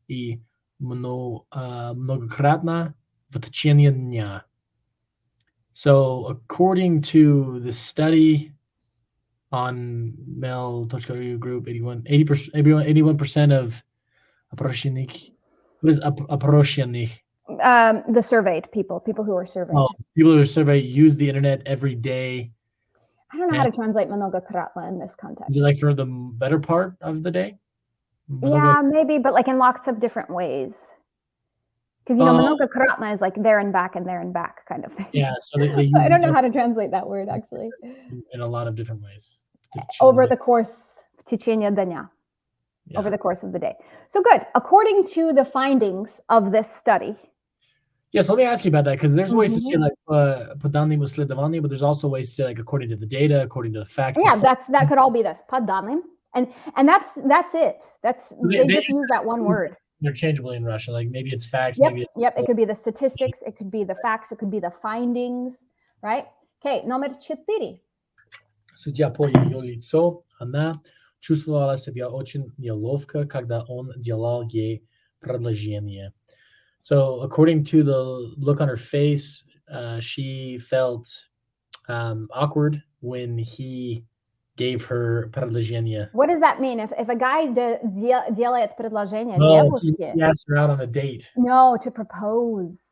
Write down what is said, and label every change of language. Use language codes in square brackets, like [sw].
[ru] и многократно в течение дня. [en] So, according to the study on mail.ru group, 81% of опрошенных, what is опрошенных? The surveyed people who were surveyed. Oh, people who are surveyed use the internet every day. I don't know how to translate многократно in this context. Is it like for the better part of the day? Yeah, maybe, but like in lots of different ways. Because многократно is like there and back kind of thing. Yeah, so they use I don't know how to translate that word actually. In a lot of different ways. Over the course [ru] в течение дня. [en] Yeah. Over the course of the day. So good. According to the findings of this study. Yes, let me ask you about that, because there's ways to say like [ru] по данным исследований, [en] but there's also ways to say like according to the data, according to the facts. Yeah, that could all be this. [ru] По данным. [en] And that's it. They just use that one word. Interchangeably in Russian. Like maybe it's facts, maybe it's it could be the statistics, it could be the facts, it could be the findings, right? Okay, [ru] номер 4. Судя по ее лицу, она чувствовала себя очень неловко, когда он делал ей предложение. [en] So, according to the look on her face, she felt awkward when he gave her предложение. What does that mean? If a guy [ru] делает предложение девушке? [en] He asked her out on a date. No, to propose.